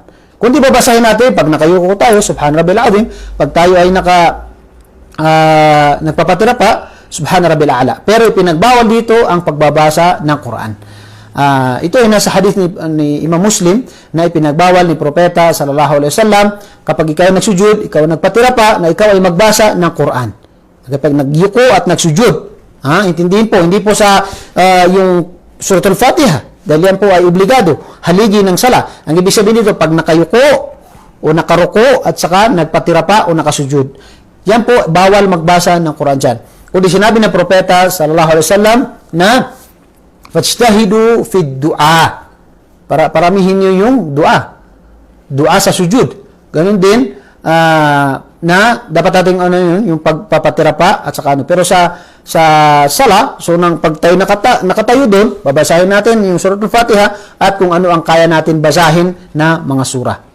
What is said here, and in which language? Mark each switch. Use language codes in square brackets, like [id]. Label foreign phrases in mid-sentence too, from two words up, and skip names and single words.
[tl] Kung di babasahin natin, pag nakayuko tayo, [ar] سبحان ربي العظيم, [tl] pag tayo ay nagpapatira pa, [ar] سبحان ربي الأعلى. [tl] Pero pinagbawal dito ang pagbabasa ng Quran. Ito ay nasa hadith ni Imam Muslim na ipinagbawal ni Propeta [ar] صلى الله عليه وسلم [tl] kapag ikaw ay nagsujud, ikaw ay nagpatira pa, na ikaw ay magbasa ng Quran. Kapag nagyuko at nagsujud, intindihin po, hindi po sa yung Suratul Fatiha, dahil yan po ay obligado, haligi ng sala. Ang ibig sabihin dito, pag nakayuko o nakaruko at saka nagpatira pa o nakasujud, yan po, bawal magbasa ng Quran dyan. Kundi sinabi ng Propeta [ar] صلى الله عليه وسلم [tl] na [ar] فاجتهدوا في الدعاء, [tl] paramihin nyo yung dua sa sujud. Ganun din na dapat natin yung pagpapatira pa at saka pero sa sala, so nang pag tayo nakatayo doon, babasahin natin yung Suratul Fatiha at kung ano ang kaya natin basahin na mga sura.